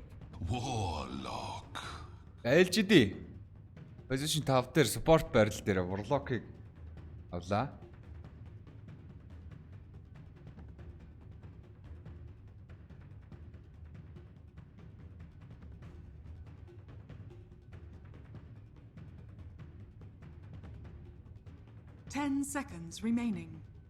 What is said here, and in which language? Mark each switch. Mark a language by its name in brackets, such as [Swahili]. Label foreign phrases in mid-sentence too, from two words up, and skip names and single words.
[English] Warlock. [Mongolian] LGD position 5 дээр support барил дээр Warlock-ыг авлаа. [English] Ten seconds remaining.